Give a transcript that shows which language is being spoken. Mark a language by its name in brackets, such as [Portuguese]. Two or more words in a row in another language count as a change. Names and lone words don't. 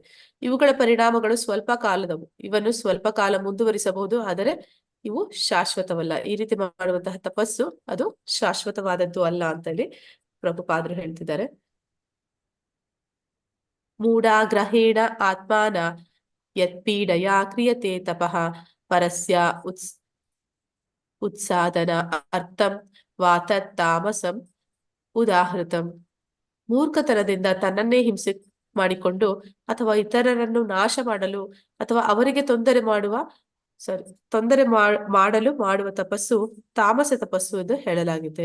[Kannada] ಇವುಗಳ ಪರಿಣಾಮಗಳು ಸ್ವಲ್ಪ ಕಾಲದವು, ಇವನ್ನು ಸ್ವಲ್ಪ ಕಾಲ ಮುಂದುವರಿಸಬಹುದು, ಆದರೆ ಇವು ಶಾಶ್ವತವಲ್ಲ. ಈ ರೀತಿ ಮಾಡುವಂತಹ ತಪಸ್ಸು ಅದು ಶಾಶ್ವತವಾದದ್ದು ಅಲ್ಲ ಅಂತ ಹೇಳಿ ಪ್ರಭುಪಾದರು ಹೇಳ್ತಿದ್ದಾರೆ. [Sanskrit] ಮೂಢಾಗ್ರಹೇಣ ಆತ್ಮಾನ ಯತ್ಪೀಡಯಾ ಕ್ರಿಯತೆ ತಪಃ ಪರಸ್ಯ ಉತ್ಸಾದನ ಅರ್ಥಂ ವಾತತ್ ತಾಮಸಂ ಉದಾಹೃತಂ. [Kannada] ಮೂರ್ಖತನದಿಂದ ತನ್ನನ್ನೇ ಹಿಂಸೆ ಮಾಡಿಕೊಂಡು ಅಥವಾ ಇತರರನ್ನು ನಾಶ ಮಾಡಲು ಅಥವಾ ಅವರಿಗೆ ತೊಂದರೆ ಮಾಡಲು ಮಾಡುವ ತಪಸ್ಸು ತಾಮಸ ತಪಸ್ಸು ಎಂದು ಹೇಳಲಾಗಿದೆ.